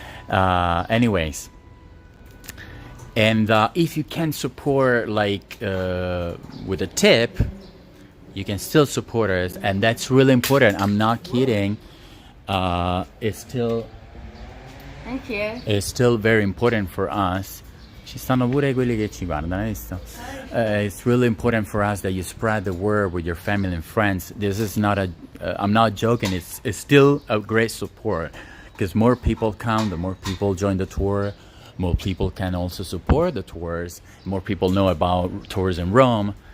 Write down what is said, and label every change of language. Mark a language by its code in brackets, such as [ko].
[en] Anyways. And if you can support like with a tip, you can still support us, and that's really important. I'm not kidding. It's still Thank you. It's still very important for us. [it] Ci stanno pure quelli che ci guardano, hai visto? [en] It's really important for us that you spread the word with your family and friends. This is not a I'm not joking. It's still a great support because more people come, the more people join the tour. More people can also support the tours. More people know about tours in Rome.